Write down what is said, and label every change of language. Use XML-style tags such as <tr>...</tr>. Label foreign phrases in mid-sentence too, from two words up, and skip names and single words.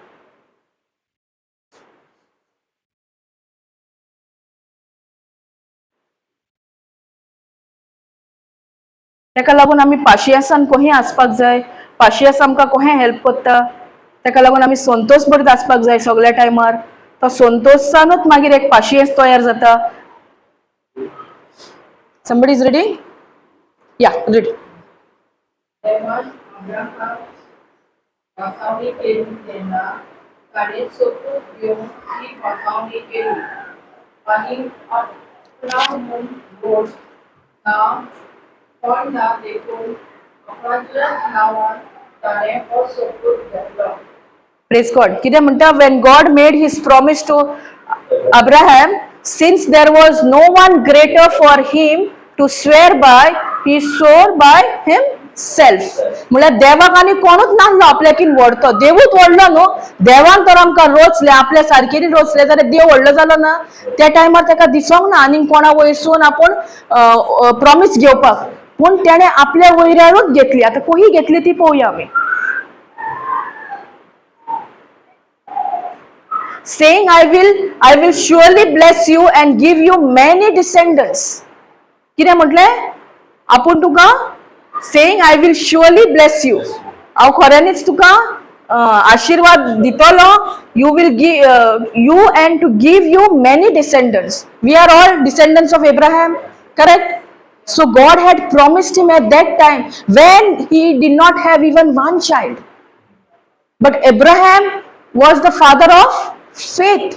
<kok>तेका लागून आमी पाशियेंसान कशें आसपाक जाय, पाशियेंस आमकां कशें हेल्प करता, तेका लागून आमी संतोश भरीत आसपाक जाय सगळ्या टायमार. तो संतोशानूच मागीर एक पाशियेंस तयार जाता.</kok> <en>Somebody is reading? Yeah, read.</en> <kok>तेव्हाच अब्राहाम वाखावणी केली तेन्ना ताणें सोपूत घेवन ती वाखावणी केली आनी आपणा म्हूण गोड नांव कोण ना देखून आपणाच्याच नांवान ताणें हो सोपूत घेतलो.</kok> <en>Praise God.</en> <kok>कितें म्हणटा?</kok> <en>When God made his promise to Abraham, since there was no one greater for him to swear by, he swore by himself.</en> <kok>म्हळ्यार देवाक आनी कोणूच नासलो आपल्याकीन व्हडतो. देवूच व्हडलो न्हू. देवान तर आमकां रोचले, आपल्या सारकेली रोचले जाल्यार देव व्हडलो जालो ना. त्या टायमार ताका दिसोंक ना आनीक कोणा वयरसून आपूण प्रॉमिस घेवपाक, पूण तेणें आपल्या वयऱ्यारूच घेतली. आतां कशी घेतली ती पळोवया आमी.</kok> <en>Saying, I will surely bless you and give you many descendants.</en> <kok>कितें म्हटलें? आपूण तुका</kok> <en>saying I will surely bless you.</en> <kok>हांव खऱ्यांनीच तुका आशीर्वाद दितलो.</kok> <en>You will give you and to give you many descendants. We are all descendants of Abraham, correct? So God had promised him at that time when he did not have even one child. But Abraham was the father of faith.</en>